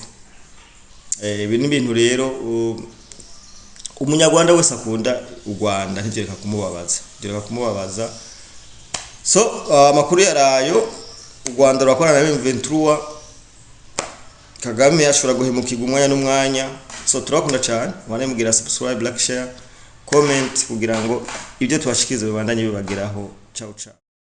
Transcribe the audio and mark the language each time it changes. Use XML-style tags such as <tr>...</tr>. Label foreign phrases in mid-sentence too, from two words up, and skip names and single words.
<rn>Ibi ni bintu rero umunyarwanda wese akunda u Rwanda ntigereka kumubabaza. So amakuru yarayo u Rwanda rwakorana na M23, Kagame yashobora guhemukirwa umwanya n'umwanya. So turakunda cyane, mugira subscribe,</rn> <en>like, share, comment</en> <rn>kugira ngo ibyo twashikiriza bibandanye bibageraho. Ciao.</rn>